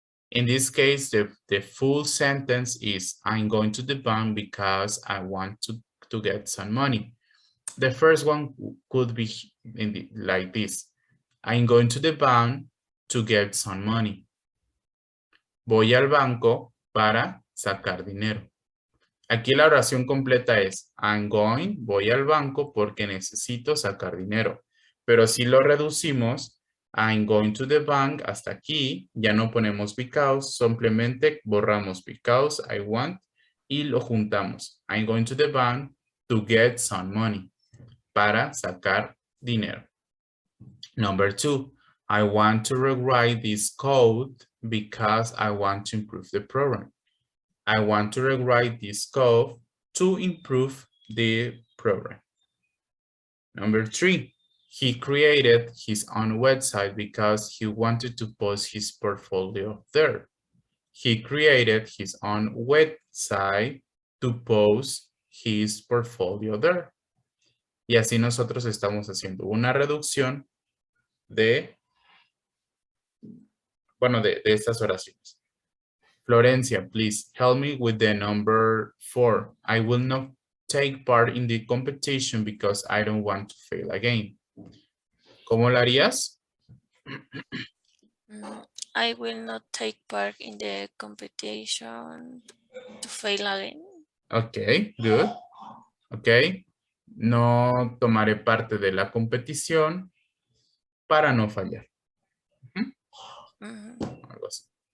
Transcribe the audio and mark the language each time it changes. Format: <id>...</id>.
<en>In this case, the full sentence is, I'm going to the bank because I want to get some money. The first one could be like this. I'm going to the bank to get some money.</en> <es>Voy al banco para sacar dinero. Aquí la oración completa es,</es> <en>I'm going,</en> <es>voy al banco porque necesito sacar dinero. Pero si lo reducimos,</es> <en>I'm going to the bank,</en> <es>hasta aquí, ya no ponemos because, simplemente borramos because,</es> <en>I want,</en> <es>y lo juntamos.</es> <en>I'm going to the bank to get some money,</en> <es>para sacar dinero.</es> <en>Number 2, I want to rewrite this code because I want to improve the program. I want to rewrite this code to improve the program. Number 3, he created his own website because he wanted to post his portfolio there. He created his own website to post his portfolio there.</en> <es>Y así nosotros estamos haciendo una reducción de estas oraciones.</es> <en>Florencia, please help me with the number 4. I will not take part in the competition because I don't want to fail again.</en> <es>¿Cómo lo harías?</es> <en>I will not take part in the competition to fail again. Ok, good. Ok.</en> <es>No tomaré parte de la competición para no fallar. Algo así.</es>